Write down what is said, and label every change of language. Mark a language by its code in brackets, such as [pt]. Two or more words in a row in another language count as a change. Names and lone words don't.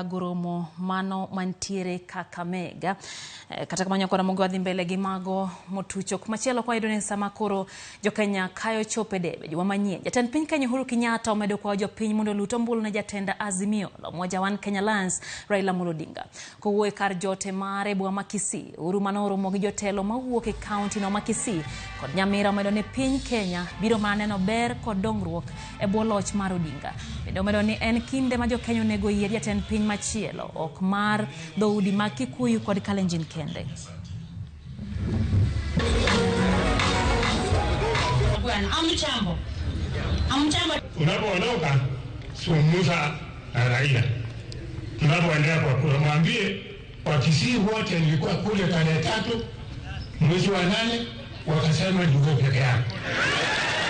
[luo] goromo mano mantiere Kakamega kata kamanya kwa Ramogi wadhi mbele gi mago motucho kumachielo kwa idone sama koro jo Kenya kayo chope debe jwa Manyien jatend piny Kenya Uhuru Kenyatta omedo kwa jo piny mondo luto mbulu na jatenda Azimio la Umoja One Kenya Alliance Raila Odinga kowuoyo kar jote mare bwa Makisi Uhuru manoro mogi jotelo mawuok e county no Makisi kod Nyamira omedo ne piny Kenya biro maneno ber kod dongruok e bwo loch mar Odinga. Bende omedo ni en kinde ma jo Kenya onego yier jatend piny machielo ok mar dhoudi mag Kikuyu kod Kalenjin kende. [sw] Unapoondoka zungumza na Raila. Tunapoendelea kwa kura mwambie Wakisii wote nilikuwa kule tarehe 3 mwezi wa 8 wakasema ndio peke yake.